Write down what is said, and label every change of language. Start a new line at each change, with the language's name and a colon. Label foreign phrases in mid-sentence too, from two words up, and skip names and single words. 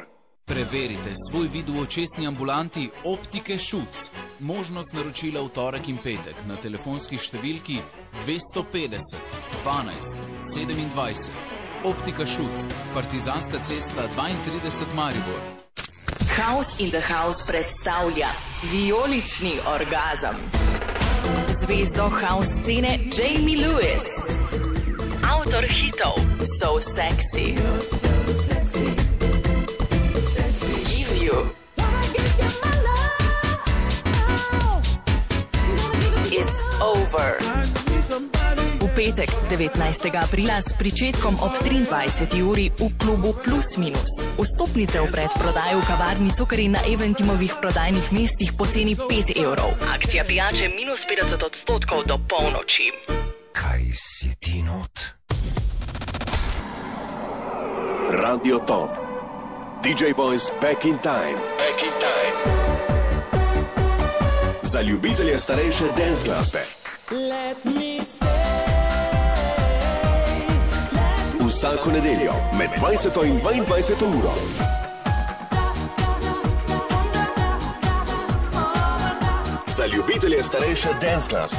Slovenian: Preverite svoj vid v očesni ambulanti Optike Šuc. Možnost naročila v torek in petek na telefonski številki 250 12 27. Optika Šuc, Partizanska cesta 32 Maribor. House in the House predstavlja vijolični orgazem. Zvezdo
English: house scene
Slovenian: Jamie Lewis. Avtor hitov So Sexy. Give You. It's Over. V petek, 19. aprila, s pričetkom ob 23. uri v klubu Plus Minus. Vstopnice v predprodaji v kavarni Cukari na Eventimovih prodajnih mestih po ceni 5 evrov. Akcija pijače minus 50% do polnoči. Kaj si ti not? Radio Top. DJ Boys Back in Time. Back in Time. Za ljubitelje starejše dance glasbe.
English: Let me stay.
Slovenian: Vsako nedeljo med 20. in 22. uro. Za ljubitelje starejše dance glasbe.